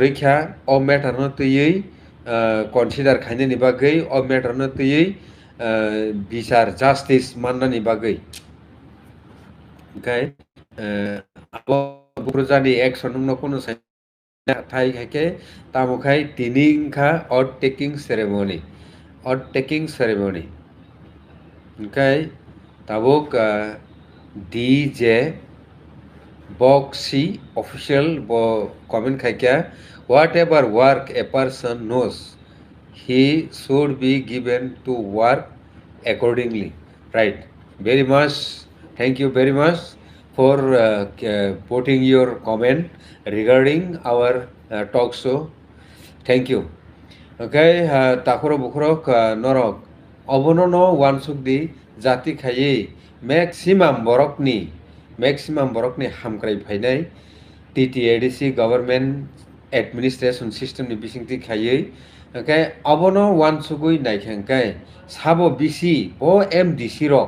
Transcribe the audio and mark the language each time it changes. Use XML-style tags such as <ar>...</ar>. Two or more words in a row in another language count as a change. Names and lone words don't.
<trp>rekha o matter no tui consider khainani bagai o matter no tui বিচার justice mannani bagai engkai bukrojani action no kono thai khake tamukhai tini kha</trp> <en>oath taking ceremony</en> <trp>okay tabuk</trp> <en>DJ Boxy official</en> <trp>bo comment khakya</trp> <en>whatever work a person knows he should be given to work accordingly right very much thank you very much for putting your comment regarding our talk show thank you okay takoro</en> <trp>bukhoro norok obono no wansuk di jati khayei maximum borokni hamkrai phainai</trp> <en>TTADC government administration system</en> <trp>ni bisingti khaioi okay abono wansugui naikhankai sabo bisi o MDC rok</trp>